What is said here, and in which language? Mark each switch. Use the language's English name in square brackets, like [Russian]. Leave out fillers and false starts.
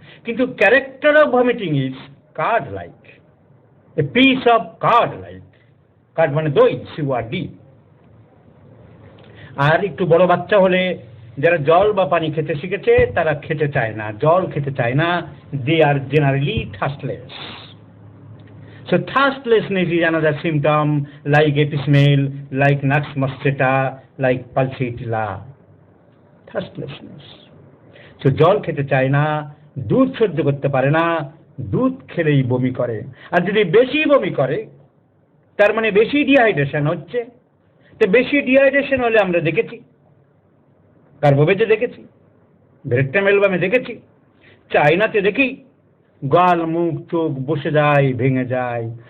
[English] কিন্তু character of vomiting is curd like, a piece of curd like, [Bangla] card মানে দই, [English] CURD। [Bangla] আর একটু বড় বাচ্চা হলে, যারা জল বা পানি খেতে শিখেছে, তারা খেতে চায় না, জল খেতে চায় না, [English] They are generally thirstless. So thirstlessness is another symptom, like epismale, like nux mosquita, like pulsatilla. Thirstlessness. So [Bangla] জল খেতে চায় না, দুধ সহ্য করতে পারে না, দুধ খেলেই বমি করে। আর যদি বেশি বমি করে, তার মানে বেশি ডিহাইড্রেশন হচ্ছে। তো বেশি ডিহাইড্রেশন হলে আমরা দেখেছি, কার্বোভেজে দেখেছি, ব্রেকটাম অ্যালবামে দেখেছি, চায়নাতে দেখি, গাল মুখ চোখ বসে যায়, ভেঙে যায়।